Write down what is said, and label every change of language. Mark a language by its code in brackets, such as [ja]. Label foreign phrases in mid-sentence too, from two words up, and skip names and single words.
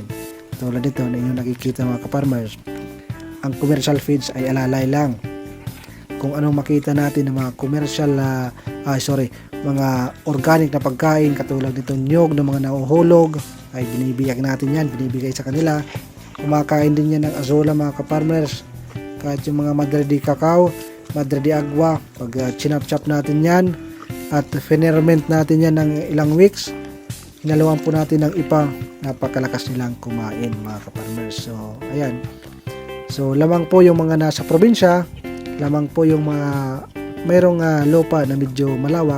[tl] Tulad nito na inyong nakikita mga ka-farmers, ang [en] commercial feeds [tl] ay alalay lang. Kung anong makita natin ng mga commercial mga organic na pagkain katulad nitong nyog ng mga nahuhulog ay binibigay natin yan, binibigay sa kanila. Kumakain din yan ng azola mga ka-farmers. Kahit yung mga madre de cacao, madre de agua, pag chinap-chap natin yan at ferment natin yan ng ilang weeks, hinaluan po natin ng ipa, napakalakas nilang kumain mga ka-farmers. So ayan, so lamang po yung mga nasa probinsya, lamang po yung mga mayroong lupa na medyo malawak.